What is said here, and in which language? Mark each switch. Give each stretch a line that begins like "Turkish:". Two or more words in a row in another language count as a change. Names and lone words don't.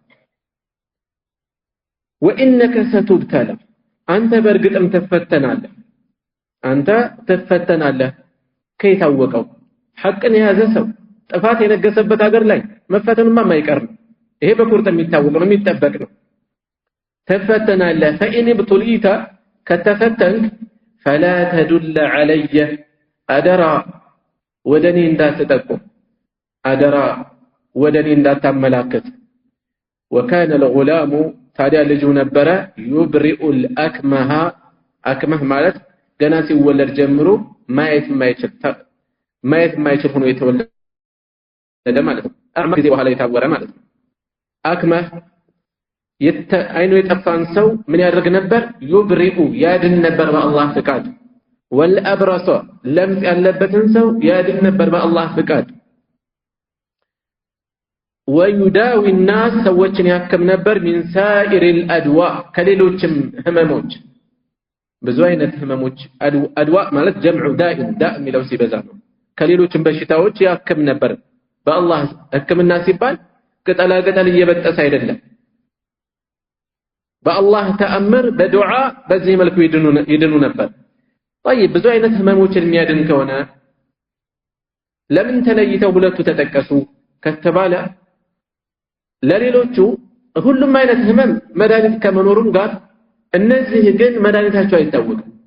Arabic: وإنك ستبتلى
Amharic: አንተ በርግጥም ትፈተናለህ ከይታወቀው ሐቅን የያዘ ሰው ጥፋት የነገሰበት ሀገር ላይ መፈተኑማ የማይቀር ነው ይሄ በቁርጥ የሚታወቅ ነው የሚጠበቅ ነው ትፈተናለህ
Arabic: فإن ابتليت
Amharic: ከተፈተንክ
Arabic: فلا تدل علي أدرى
Amharic: ወደኔ እንዳትጠቁም አደራ ወደኔ እንዳታመላከት
Arabic: وكان الغلام
Amharic: ታዲያ ልጁ ነበረ
Arabic: يبرئ الأكمه
Amharic: አክመህ ማለት ገና ሲወለድ ጀምሮ ማየት የማይችል ሆኖ የተወለደ ማለት ነው አክመህ ጊዜ በኋላ የታወረ ማለት ነው አክመህ አይኑ የጠፋን ሰው ምን ያደርግ ነበር يبرئ ያድን ነበር በአላህ ፍቃድ والأبرص لمس ያለበትን ሰው ያድን ነበር በአላህ ፍቃድ
Arabic: ويداوي الناس
Amharic: ሰዎችን ያከም ነበር
Arabic: من سائر الأدواء
Amharic: ከሌሎችም ህመሞች ብዙ አይነት ህመሞች አድዋ ማለት
Arabic: جمع داء
Amharic: ዳእ የሚለው ሲበዛ ነው ከሌሎችም በሽታዎች ያክም ነበር በአላህ ህክምና ሲባል ቅጠላ ቅጠል እየበጠሰ አይደለም በአላህ ተአምር በዱዓ በዚህ መልኩ ይድኑ ነበር طيب ብዙ አይነት ህመሞችን የሚያድን ከሆነ ለምን ተለይተው ሁለቱ ተጠቀሱ ከተባለ ለሌሎቹ ሁሉም አይነት ህመም መድኃኒት ከመኖሩም ጋር እነዚህ ግን መድኃኒታቸው አይታወቅም